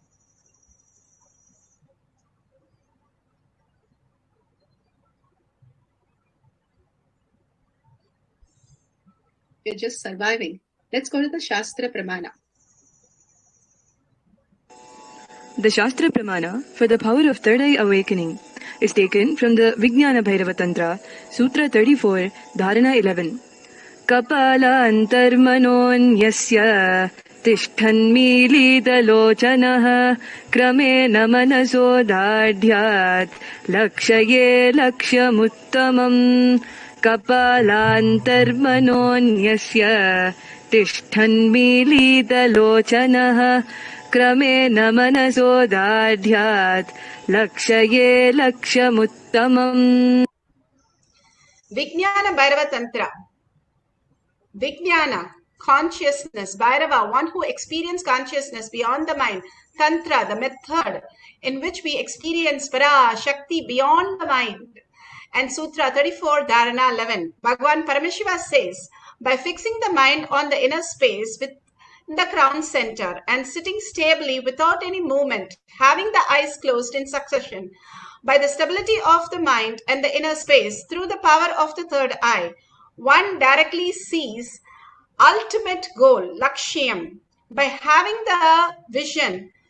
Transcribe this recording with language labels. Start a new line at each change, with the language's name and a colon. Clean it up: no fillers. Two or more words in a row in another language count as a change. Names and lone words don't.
English: We're just surviving. Let's go to the Shastra Pramana. The Shastra Pramana for the power of third eye awakening is taken from the Vijnana Bhairava Tantra, Sutra 34, Dharana 11.
Sanskrit: कपाल अन्तर्मनोन्यस्य तिष्ठन्मीलितलोचनः क्रमेण मनसोदार्ढ्यात् लक्षयेत् लक्ष्यमुत्तमम्. कपालान्तर्मनोन्यस्य तिष्ठन्मीलितलोचनः क्रमेण मनसोदार्ढ्यात् लक्षयेत् लक्ष्यमुत्तमम्.
English: Vijnana Bhairava Tantra. Vijnana, consciousness. Bhairava, one who experienced consciousness beyond the mind. Tantra, the method in which we experience PARASHAKTI beyond the mind. And Sutra 34, Dharana 11. Bhagavan Paramashiva says, by fixing the mind on the inner space with the crown center and sitting stably without any movement, having the eyes closed in succession, by the stability of the mind and the inner space through the power of the third eye, one directly sees ultimate goal, Lakshyam, by having the vision